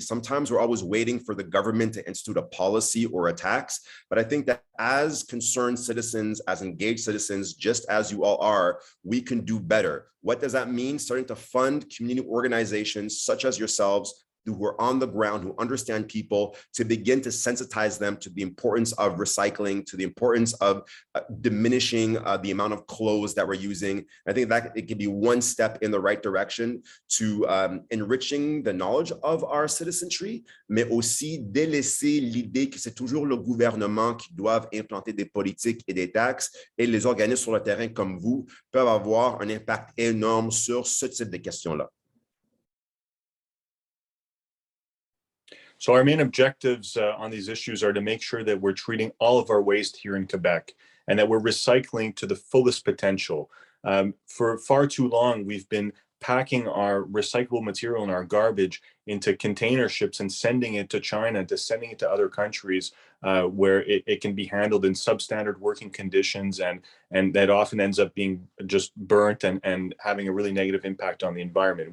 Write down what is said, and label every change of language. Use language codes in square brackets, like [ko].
[en] Sometimes we're always waiting for the government to institute a policy or a tax, but I think that as concerned citizens, as engaged citizens, just as you all are, we can do better. What does that mean? Starting to fund community organizations such as yourselves, who are on the ground, who understand people, to begin to sensitize them to the importance of recycling, to the importance of diminishing the amount of clothes that we're using. I think that it can be one step in the right direction to enriching the knowledge of our citizenry, [fr] mais aussi délaisser l'idée que c'est toujours le gouvernement qui doit implanter des politiques et des taxes, et les organismes sur le terrain comme vous peuvent avoir un impact énorme sur ce type de questions-là. [en] So our main objectives on these issues are to make sure that we're treating all of our waste here in Quebec and that we're recycling to the fullest potential. For far too long, we've been packing our recyclable material and our garbage into container ships and sending it to China, sending it to other countries where it can be handled in substandard working conditions, and that often ends up being just burnt and having a really negative impact on the environment.